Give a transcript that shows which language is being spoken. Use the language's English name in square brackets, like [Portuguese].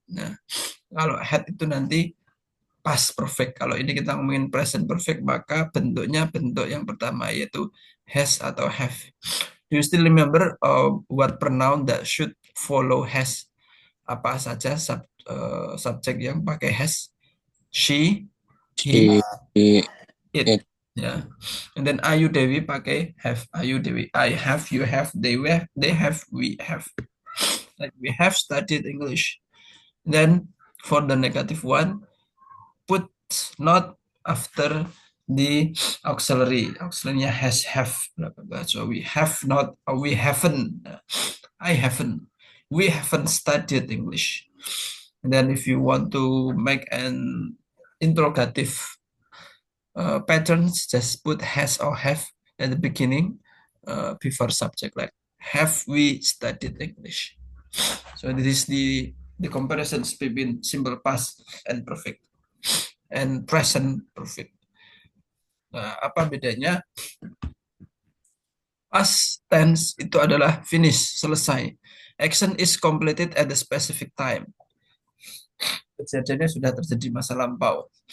[Indonesian] Nah, kalau had itu nanti past perfect. Kalau ini kita ngomongin present perfect, maka bentuknya bentuk yang pertama yaitu has atau have. [English] Do you still remember what pronoun that should follow has? [Indonesian] Apa saja subjek yang pakai has? [English] She, he, She, it. it, Ya. And then Ayu Dewi pakai have. Ayu Dewi. I have, you have, they have, we have. Like we have studied English. Then for the negative one, put not after the auxiliary. Auxiliary has have. So we have not, or we haven't. I haven't. We haven't studied English. And then if you want to make an interrogative patterns, just put has or have at the beginning before subject, like have we studied English. So this is the comparisons between simple past and perfect and present perfect. [Indonesian] Nah, apa bedanya? Past tense itu adalah finish, selesai. [English] Action is completed at a specific time. [Indonesian] Kejadiannya sudah terjadi masa lampau.